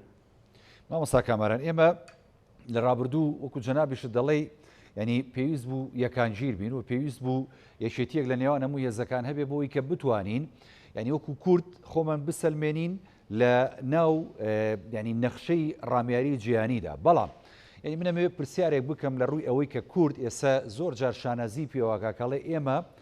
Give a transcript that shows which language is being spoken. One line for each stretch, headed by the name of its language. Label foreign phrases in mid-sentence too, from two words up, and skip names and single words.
Central Kurdish: ما مسا کامران اما لرابردو وکو جنابش دلی یعنی پێویست بوو یەکانگیر بین و پێویست بوو یەکێتیەک لە نێوان هەموو هێزەکان هەبێ بۆی کە بتوانین ینی وەکو کورد خۆمان بسەلمێنین لە ناو ینی نەخشەی ڕامیاری جیهانیدا بەڵام یعنی منەمەوێت پرسیارێک بکەم لە ڕووی ئەوەی کە کورد ئێستا زۆر جار شانازی پێواکاکەڵێ ئێمە